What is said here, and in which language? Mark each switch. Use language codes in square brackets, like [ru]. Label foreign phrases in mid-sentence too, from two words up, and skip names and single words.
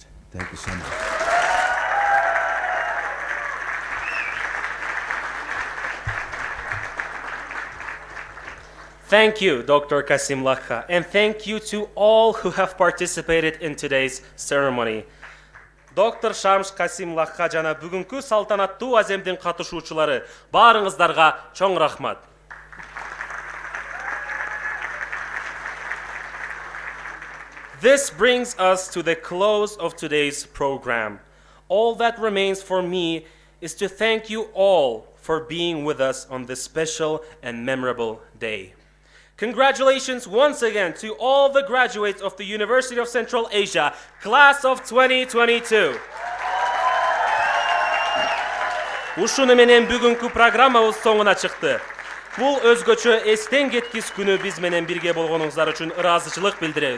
[en] Thank you so much. Thank you, Dr. Kasimlakha, and thank you to all who have participated in today's ceremony. [ky] Доктор Шамш Касимлакха жана бүгүнкү салтанаттуу аземдин катышуучулары, баарыңыздарга чоң рахмат. [en] This brings us to the close of today's program. All that remains for me is to thank you all for being with us on this special and memorable day. Congratulations once again to all the graduates of the University of Central Asia, class of 2022. [ky] Ушуну менен бүгүнкү программабыз соңуна чыкты. Бул өзгөчө эстен кеткис күнү биз менен бирге болгонуңуздар үчүн ыраазычылык билдиребиз.